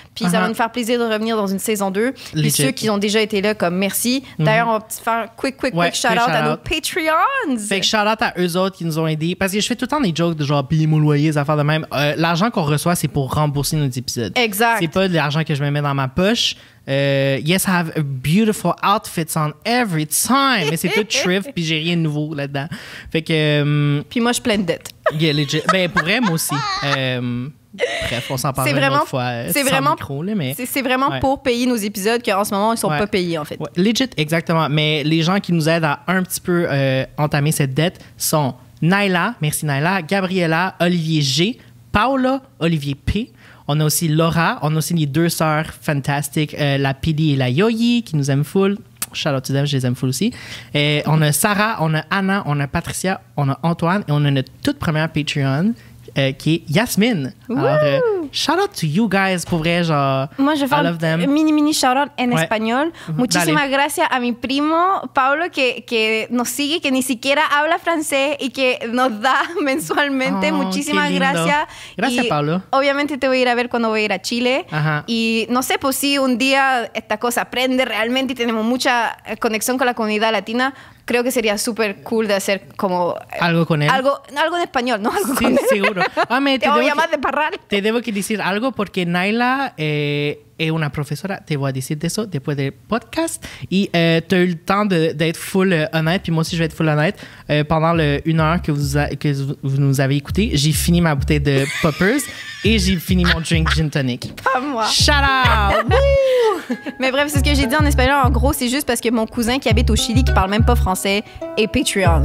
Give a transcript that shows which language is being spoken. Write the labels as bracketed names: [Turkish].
[French] Puis ça va nous faire plaisir de revenir dans une saison 2. Puis ceux qui ont déjà été là, comme merci. D'ailleurs, on va faire quick shout-out à nos Patreons. Fait que shout-out à eux autres qui nous ont aidés. Parce que je fais tout le temps des jokes de genre, payez mon loyer, des affaires de même. L'argent qu'on reçoit, c'est pour rembourser nos épisodes. Exact. C'est pas de l'argent que je me mets dans ma poche. [English] Yes, I have a beautiful outfits on every time. [French] Mais c'est tout thrift, puis j'ai rien de nouveau là-dedans. Fait que... puis moi, je suis pleine de dettes. [English] Yeah, legit. [French] Ben, pour vrai, moi aussi. Bref, on s'en parlera une autre fois. C'est vraiment pour payer nos épisodes qu'en ce moment, ils sont pas payés, en fait. Ouais, legit, exactement. Mais les gens qui nous aident à un petit peu entamer cette dette sont Naila, merci Naila, Gabriella, Olivier G, Paula, Olivier P. On a aussi Laura, on a aussi les deux sœurs fantastiques, la Pili et la Yoyi, qui nous aiment full. [English] Shout out to them, [French] je les aime full aussi. On a Sarah, on a Anna, on a Patricia, on a Antoine et on a notre toute première Patreon qui est Yasmine. [English] Alors, shout out to you guys, [French] pour vrai, genre, moi, je fais un mini shout out [Spanish] en español. Muchísimas gracias a mi primo Pablo que nos sigue, que ni siquiera habla francés y que nos da mensualmente. Muchísimas gracias. Gracias, Pablo. Obviamente te voy a ir a ver cuando voy a ir a Chile. Ajá. Y no sé, pues si un día esta cosa prende realmente y tenemos mucha conexión con la comunidad latina, creo que sería súper cool de hacer como... Algo con él. Algo en español, ¿no? Algo con él. Seguro. Te voy a llamar de Parral. Te debo que decir algo porque Naila es una profesora. Te voy a decir de eso después del podcast. [French] Y tu as eu le temps d'être full honnête. Puis moi aussi, je vais être full honnête. Pendant une heure que vous nous avez écouté, j'ai fini ma bouteille de Poppers et j'ai fini mon drink gin tonic. Pas moi. [English] Shout out! [French] Mais bref, c'est ce que j'ai dit en espagnol. En gros, c'est juste parce que mon cousin qui habite au Chili, qui parle même pas français, est Patreon.